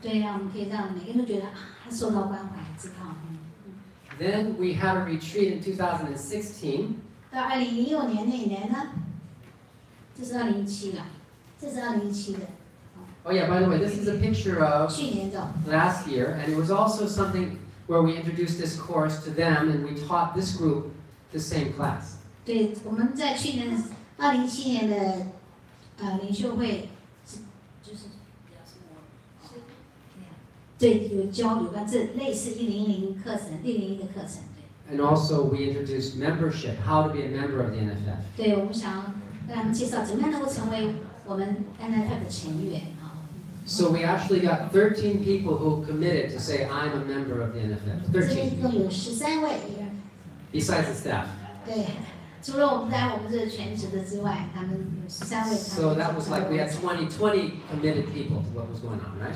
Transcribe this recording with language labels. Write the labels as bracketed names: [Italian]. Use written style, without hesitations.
[Chinese] 对呀，我们可以让每个人都觉得他受到关怀，知道。 [English] Then we had a retreat in 2016. [Chinese] 到2016年那一年呢，这是2017了，这是2017的。 [English] Oh yeah, by the way, this is a picture of [Chinese] 去年的。 [English] last year, and it was also something where we introduced this course to them, and we taught this group the same class. [Chinese] 对，我们在去年2017年的领袖会，就是对有关这类似100课程101的课程。 [English] And also we introduced membership, how to be a member of the NFF. [Chinese] 对，我们想让他们介绍怎么样能够成为我们 NFF 的成员啊。 [English] So we actually got 13 people who committed to say, I'm a member of the NFF. [Chinese] 这边 [English] 13. [Chinese] 一共有13位， [English] Besides the staff. [Chinese] 对，除了我们这个全职的之外，他们有13位。 [English] So that was like we had 20 committed people to what was going on, right?